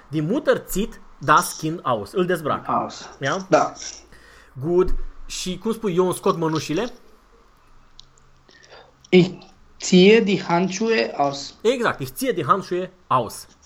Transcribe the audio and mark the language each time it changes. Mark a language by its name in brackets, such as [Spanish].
[German] Die Mutter zieht das Kind aus. [Romanian] Îl dezbracă. [German] Aus. Ja? [Romanian] Da. [English] Good. [Romanian] Și cum spui, eu îmi scot mănușile? [German] Ich ziehe die Handschuhe aus. [Romanian] Exact. [German] Ich ziehe die Handschuhe aus.